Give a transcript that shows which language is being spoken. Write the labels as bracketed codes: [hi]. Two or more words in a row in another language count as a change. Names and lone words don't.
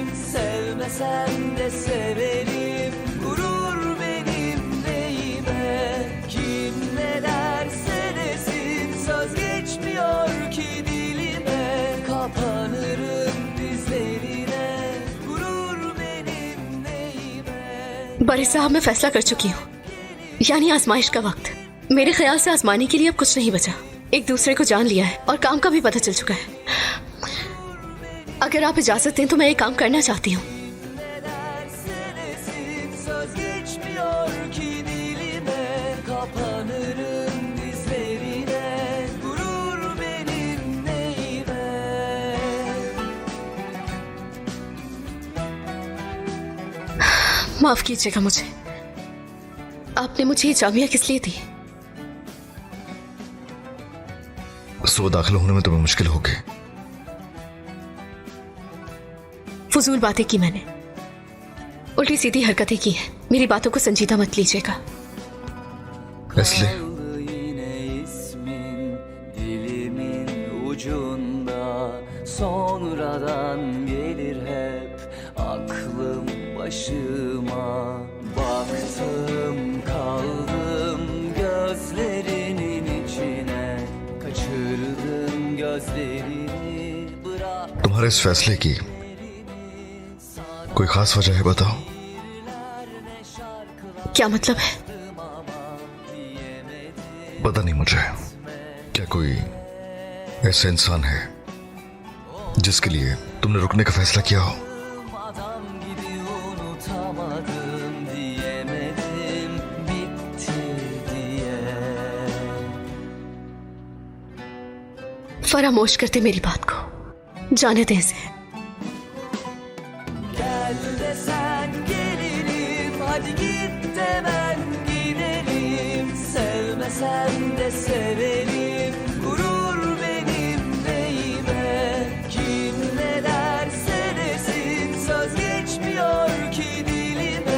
[tr] Sevmesem de severim, gurur benim neyime. Kim ne derse desin, söz geçmiyor ki dilime. Kapanırım dizlerine, gurur benim neyime. [hi] बड़े साहब, मैं फैसला कर चुकी हूँ, यानी आजमाइश का वक्त। मेरे ख्याल से आजमाने के लिए अब कुछ नहीं बचा। एक दूसरे को जान लिया है और काम का भी पता चल चुका है। अगर आप इजाजत दें तो मैं ये काम करना चाहती हूँ। [tr] Derse desin, söz geçmiyor ki dilime. Kapanırım dizlerine, gurur benim neyime. [hi] माफ कीजिएगा मुझे, आपने मुझे ये जामिया किस लिए दी? सुबह दाखिल होने में तुम्हें मुश्किल होगी। फजूल बातें की मैंने, उल्टी सीधी हरकतें की हैं। मेरी बातों को संजीदा मत लीजिएगा। इसलिए [tr] Kaldı yine ismin dilimin ucunda, sonradan gelir hep aklım başıma. Baktım kaldım gözlerinin içine, kaçırdın gözlerini, bırak. [hi] तुम्हारे इस फैसले की कोई खास वजह है, बताओ। क्या मतलब है? पता नहीं मुझे, क्या कोई ऐसा इंसान है जिसके लिए तुमने रुकने का फैसला किया हो? [tr] Adam gibi unutamadım diyemedim bitti diye. [hi] फरामोश करते मेरी बात को, जाने दें इसे। [tr] Gel desen gelirim, hadi git de ben giderim. Sevmesem de severim, gurur benim neyime. Kim ne derse desin, söz geçmiyor ki dilime.